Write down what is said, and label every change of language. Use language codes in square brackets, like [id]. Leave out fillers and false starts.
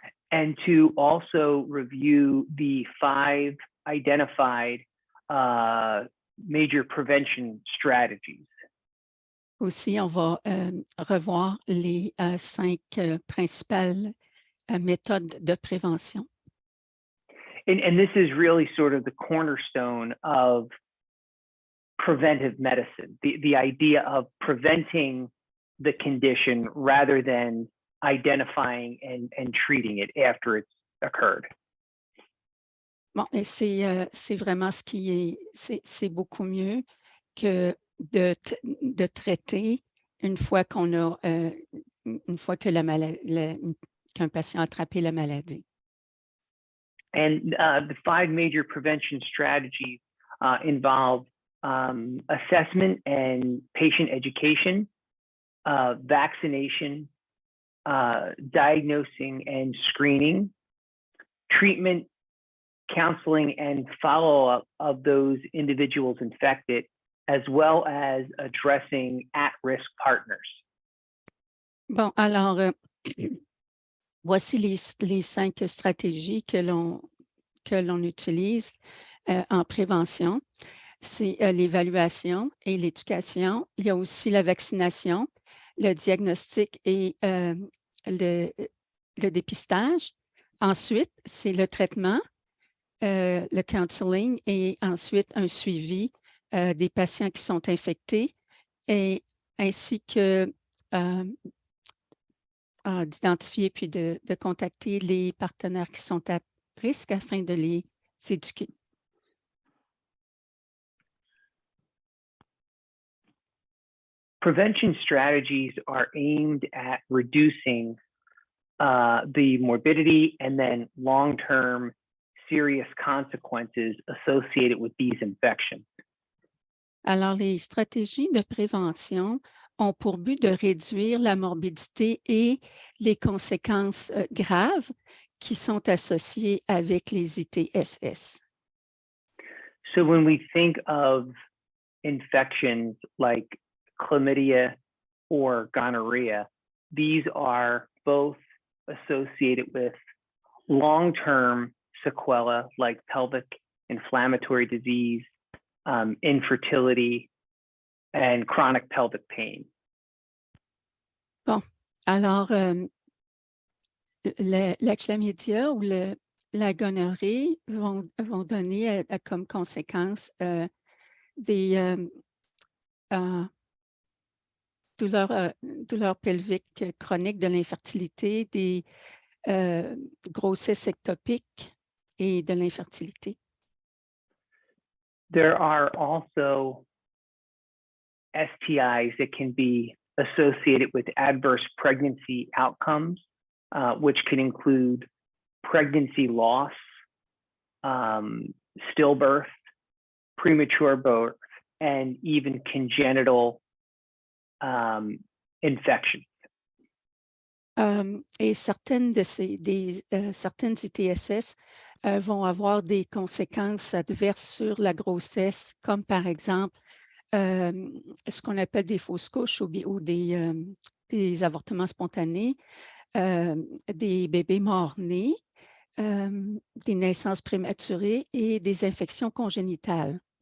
[en] And to also review the 5 identified major prevention strategies. [fr] Aussi, on va revoir les 5 principales méthodes de prévention. [en] And this is really sort of the cornerstone of preventive medicine, the idea of preventing the condition rather than identifying and treating it after it's occurred. [fr] Bon, et c'est vraiment ce qui c'est beaucoup mieux que de traiter une fois qu'on a une fois que qu'un patient a attrapé la maladie. [en] And the 5 major prevention strategies involve assessment and patient education, vaccination, diagnosing and screening, treatment, counseling, and follow-up of those individuals infected, as well as addressing at-risk partners. [fr] Bon, alors, voici les 5 stratégies que l'on utilise en prévention. C'est l'évaluation et l'éducation. Il y a aussi la vaccination, le diagnostic et le dépistage. Ensuite, c'est le traitement, le counseling et ensuite un suivi des patients qui sont infectés et ainsi que d'identifier puis de contacter les partenaires qui sont à risque afin de les éduquer. [en] Prevention strategies are aimed at reducing the morbidity and then long-term serious consequences associated with these infections. [fr] Alors, les stratégies de prévention ont pour but de réduire la morbidité et les conséquences graves qui sont associées avec les ITSS. [en] So when we think of infections like chlamydia or gonorrhea, these are both associated with long-term sequelae like pelvic inflammatory disease, infertility, and chronic pelvic pain. [fr] Bon, alors, la chlamydia ou la gonorrhée vont donner comme conséquence des douleurs pelviques chroniques, de l'infertilité, des grossesses ectopiques et de l'infertilité. [en] There are also STIs that can be associated with adverse pregnancy outcomes, which can include pregnancy loss, stillbirth, premature birth, and even congenital infections. [fr] Et certaines certaines ITSS vont avoir des conséquences adverses sur la grossesse, comme par exemple ce qu'on appelle des fausses couches ou des avortements spontanés, des bébés morts-nés, des naissances prématurées et des infections congénitales.